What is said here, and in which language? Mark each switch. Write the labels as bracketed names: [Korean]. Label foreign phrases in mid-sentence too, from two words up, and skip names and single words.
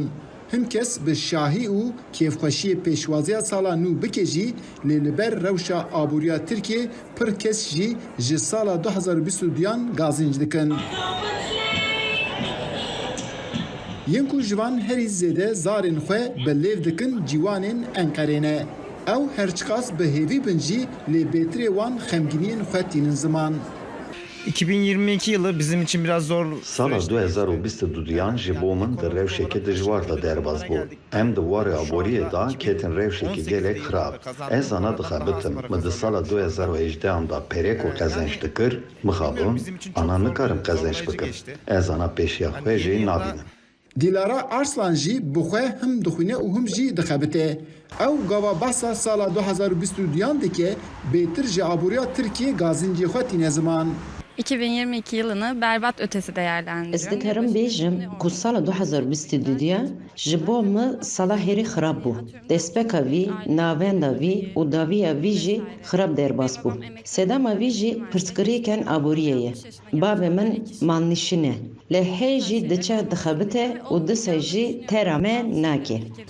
[Kurdish] هم کس به شاهی و کیفخوشی پیشوازی سالا نو بکجی لیلبر روشا آبوریا ترکیه پر کس جی سالا 2022 گازینج دکن. ینکو جوان هری زیده زارین خواه به لیو دکن جوانین انقرینه. او هرچکاس به هیوی بنجی لی بیتری وان خمگینین خواه تینین زمان. [Turkish] 2022 yılı bizim için biraz zor. [Kurdish] Sala 2022 ji bo min di rewşekê dijwar da derbas bû. Em di warê aboriyê da ketin rewşekê gelek xirab. Ez ana dixebitim. Min di sala 2018 da perêk û qezenç dikir, mixabim, ana nikarim qezenç bikim. Ez ana pêşiya xwe jê nabînim. دیلارا ارسلان جی بخواه هم دخونه و هم جی دخبته. او گاوا باسا سالا 2022 دکه بیتر جی آبوریا ترکیه گازینجی خواتی نزمان. [Turkish] 2022 yılını berbat ötesi değerlendiriyorum. [Kurdish] Ez dikarim bêjim ku sala 2022 ji bo me sala herî xirab bû. Destpêka wî, navenda wî û daviya wî jî xirab derbas bû. Sedema wî jî pirsgirêkên aboriyê ye. Bavê min malnîşîn e. Lê hê jî diçe dixebite û disê jî tera me nake.